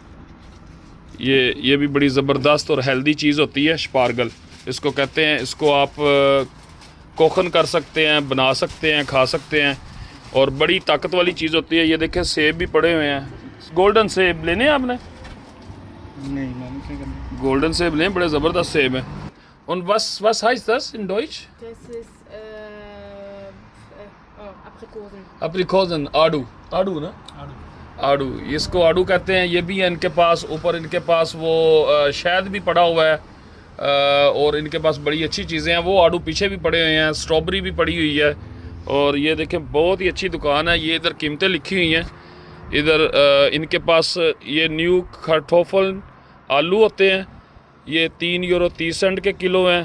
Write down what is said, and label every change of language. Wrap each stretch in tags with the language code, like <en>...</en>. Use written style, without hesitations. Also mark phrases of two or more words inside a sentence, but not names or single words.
<hi>ये भी बड़ी ज़बरदस्त और हेल्दी चीज़ होती है स्पार्गल, इसको कहते हैं। इसको आप कोखन कर सकते हैं, बना सकते हैं, खा सकते हैं, और बड़ी ताकत वाली चीज़ होती है। ये देखें सेब भी पड़े हुए हैं। गोल्डन सेब लेने हैं आपने? नहीं मैंने क्या करना। गोल्डन सेब लें, बड़े ज़बरदस्त सेब हैं।</hi> <de>Und was heißt das in Deutsch? Das ist Aprikosen. Aprikosen,</de> <hi>आड़ू ना? आड़ू, इसको आड़ू कहते हैं। ये भी है इनके पास। ऊपर इनके पास वो शहद भी पड़ा हुआ है, और इनके पास बड़ी अच्छी चीज़ें हैं। वो आड़ू पीछे भी पड़े हुए हैं, स्ट्रॉबेरी भी पड़ी हुई है। और ये देखें बहुत ही अच्छी दुकान है। ये इधर कीमतें लिखी हुई हैं। इधर इनके पास ये न्यू खटोफल आलू होते हैं, ये 3 यूरो 30 सेंट के किलो हैं।</hi>